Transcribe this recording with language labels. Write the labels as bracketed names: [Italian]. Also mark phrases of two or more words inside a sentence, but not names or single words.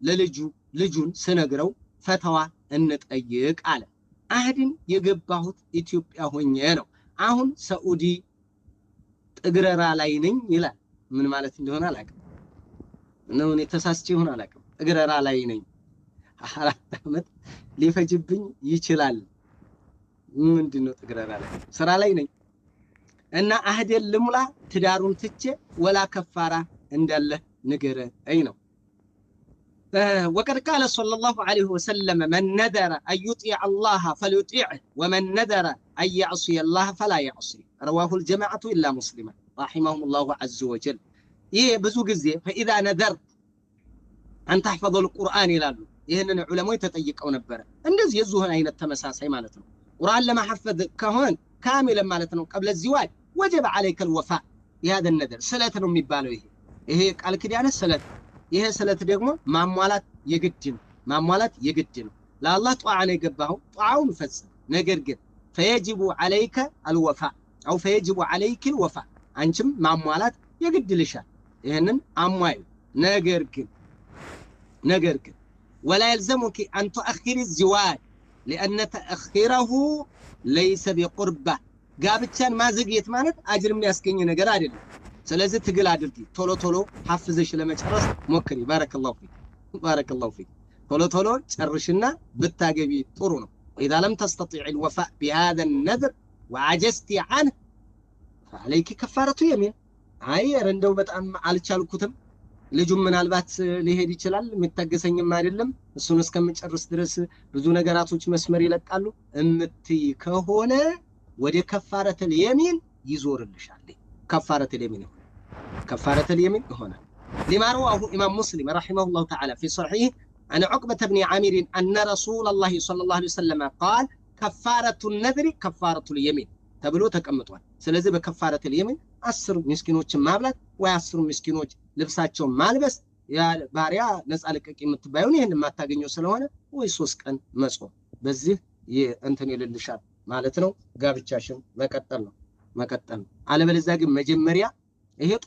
[Amharic] ልጁን ስነግረው ፈተዋ እንጠይቅ አለ አህድን የገባሁት ኢትዮጵያ ሆኜ ነው አሁን ሳኡዲ ጥግረራ ላይ ነኝ ይላል ምን ማለት እንደሆነ አላውቅም ነው እኔ ተሳስቼ ይሆን አላውቅም ጥግረራ ላይ ነኝ 4 አመት ሊፈጅብኝ ይችላል ምንድነው ጥግረራ ላይ ስራ ላይ ነኝ እና አህደል ልሙላ ትዳሩን ትቼ ወላ ከፋራ እንዳለ ንገረኝ ነው [Arabic] وقد قال صلى الله عليه وسلم من نذر أن يطيع الله فليطيعه ومن نذر أن يعصي الله فلا يعصي رواه الجماعة إلا مسلما رحمهم الله عز وجل [Amharic] ብዙ ጊዜ [Arabic] فإذا نذرت أن تحفظ القرآن [Amharic] ይላሉ ይሄንን ዑለሞች ተጠይቀው ነበር እንደዚህ የዙህን አይነት ተመሳሳይ ማለት ነው ቁርአን ለማሐፈዝ ከሆነ ካሚለን ማለት ነው [Arabic] قبل الزواج وجب عليك الوفاء بهذا النذر [Amharic] سلات ነው የሚባለው ይሄ ቃል ኪዳን ሰለት ይሄ ሰለት ደግሞ ማሟላት የግድ ነው ለአላህ ጧዓ ነው የገባው ጧዓውን ፈጽም ነገር ግን [Arabic] فيجب عليك الوفاء او فيجب عليك الوفاء [Amharic] አንቺም ማሟላት የግድ ልሻል ይሄንን አሟዩ ነገር ግን [Arabic] ولا يلزمك ان تؤخر الزواج لان تاخيره ليس بقربه [Amharic] ጋብቻን ማዘግየት ማለት አጅር የሚያስገኝ ነገር አይደለም ስለዚህ ትግል አድርጊ ቶሎ ሐፍዘሽ ለመጨረስ ሞክሪ [Arabic] بارك الله فيك [Amharic] ቶሎ ጨርሽና ብታገቢ ጥሩ ነው [Arabic] اذا لم تستطيع الوفاء بهذا النذر وعجزت عنه فعليك كفاره يمين [Amharic] አየር እንደው በጣም አልቻልኩትም ልጁም ምናልባት ሊሄድ ይችላል የሚታገሰኝም አይደለም እሱን እስከምጨርስ ድረስ ብዙ ነገራቶች መስመር ይለቃሉ እምትይ ከሆነ ወደ [Arabic] كفارة اليمين [Amharic] ይዞርልሻል [Arabic] كفارة اليمين ሆነ لما رواه امام مسلم رحمه الله تعالى في صحيح عن عقبة بن عامر ان رسول الله صلى الله عليه وسلم قال كفارة النذر كفارة اليمين [Amharic] ተብሎ ተቀምጧል ስለዚህ [Arabic] بكفارة اليمين [Amharic] 10 ምስኪኖችን ማብላት ወይ 10 ምስኪኖች ልብሳቸው ማልበስ ያ ባሪያ ነፃ ለቀቅ የምትባዩን ይሄን ማታገኘው ስለሆነ ወይ 3 ቀን መጾም በዚህ እንትን ይልልሻል ማለት ነው ጋብቻሽን መቀጠል ነው አለበለዚያ ግን መጀመሪያ ይሄ